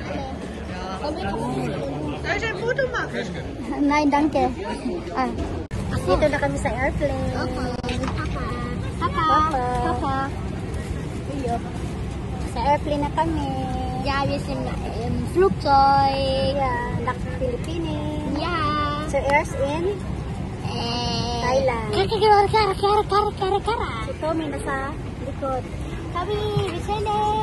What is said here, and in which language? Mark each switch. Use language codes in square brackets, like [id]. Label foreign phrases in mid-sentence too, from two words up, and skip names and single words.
[de] Soll ich ein Foto machen? Nein, danke. Ah. [tl] Dito na kami sa airplane. Papa. Iyo. Sa airplane na kami. [de] Yeah, wir sind im Flugzeug. Yeah, nach Philippines. Ja. Zuerst in Thailand. [tl] Kara. Si Tommy nasa likod. Kami, Vicente.